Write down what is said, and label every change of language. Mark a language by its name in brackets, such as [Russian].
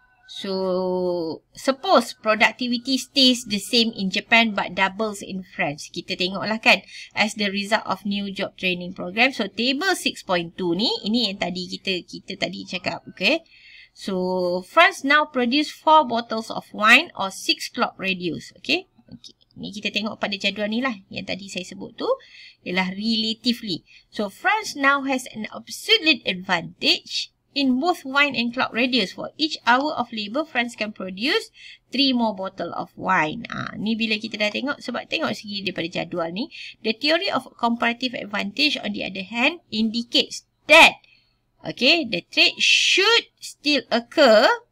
[English] So, suppose productivity stays the same in Japan but doubles in France. [Malay] Kita tengoklah kan, [English] as the result of new job training program. [Malay] So, table 6.2 ni, ini yang tadi kita tadi cakap, okay. [English] So, France now produce 4 bottles of wine or 6 clock radius, okay. [Malay] Ni kita tengok pada jadual ni lah, yang tadi saya sebut tu, ialah relatively. [English] So, France now has an absolute advantage in both wine and clock radius. For each hour of labor, France can produce 3 more bottle of wine. [Malay] Ni bila kita dah tengok, sebab tengok segi daripada jadual ni, [English] the theory of comparative advantage on the other hand indicates that, okay, the trade should still occur.